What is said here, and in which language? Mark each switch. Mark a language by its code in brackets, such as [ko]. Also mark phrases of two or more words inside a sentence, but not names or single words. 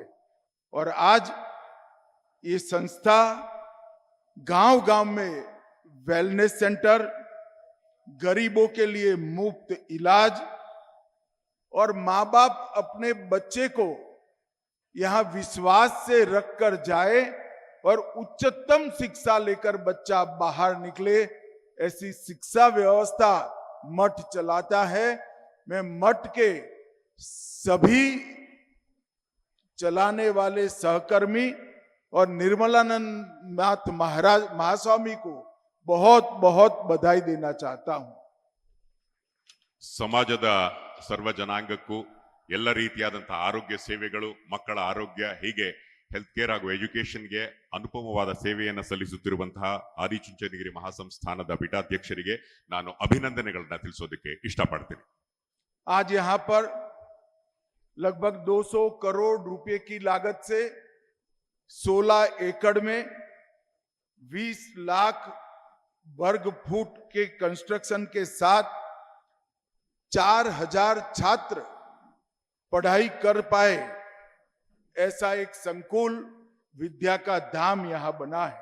[hi] और आज ये संस्था गांव गांव में [en] wellness center, [hi] गरीबों के लिए मुफ्त इलाज और माँ बाप अपने बच्चे को यहां विश्वास से रखकर जाए और उच्चतम शिक्षा लेकर बच्चा बाहर निकले, ऐसी शिक्षा व्यवस्था मठ चलाता है। मैं मठ के सभी चलाने वाले सहकर्मी और निर्मलानंद नाथ महाराज महास्वामी को बहुत बहुत बधाई देना चाहता हूं। [kn] ಸಮಾಜದ ಸರ್ವ ಜನಾಂಗಕ್ಕೂ ಎಲ್ಲ ರೀತಿಯಾದಂತಹ ಆರೋಗ್ಯ ಸೇವೆಗಳು, ಮಕ್ಕಳ ಆರೋಗ್ಯ, ಹೀಗೆ [en] health care [kn] ಹಾಗೂ ಎಜುಕೇಶನ್ಗೆ ಅನುಪಮವಾದ ಸೇವೆಯನ್ನು ಸಲ್ಲಿಸುತ್ತಿರುವಂತಹ ಆದಿಚುಂಚನಗಿರಿ ಮಹಾಸಂಸ್ಥಾನದ ಪೀಠಾಧ್ಯಕ್ಷರಿಗೆ ನಾನು ಅಭಿನಂದನೆಗಳನ್ನ ತಿಳಿಸೋದಕ್ಕೆ ಇಷ್ಟಪಡ್ತೀನಿ. [hi] आज यहाँ पर लगभग 200 करोड़ रुपए की लागत से 16 एकड़ में 20 लाख वर्ग फुट के कंस्ट्रक्शन के साथ 4000 छात्र पढ़ाई कर पाए, ऐसा एक संकुल विद्या का धाम यहां बना है।